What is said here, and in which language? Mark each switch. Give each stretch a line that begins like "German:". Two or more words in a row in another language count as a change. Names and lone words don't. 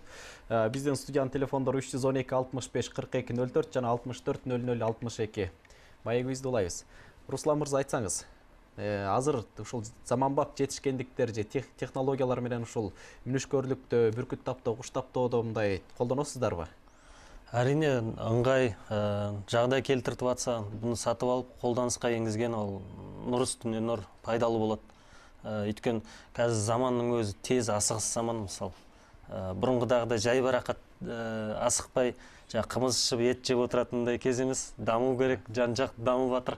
Kyrgyz: Биздин студиянын телефондору 312 65 42 04 жана 64 00 62. Маегибизди улайбыз. Руслан мырза, айтсаңыз, азыр ушул заманбап жетишкендиктер же технологиялар менен ушул мүнүшкөрлүктө, бүркүт таптоо, куш таптоодо мындай колдоносуздарбы?
Kazakh: Әрине ыңғай жағдай келтіртіп атса, бұны сатып алып, қолданыска енгізген ол нұр үстіне нұр пайдалы болады. Өйткені қазір заманның өзі тез асығыс заман, мысалы. Бұрынғыдағыдай жайбарақат асықпай, қымыз ішіп ет жеп отыратындай кез емес, даму керек, жан-жақ дамып жатыр.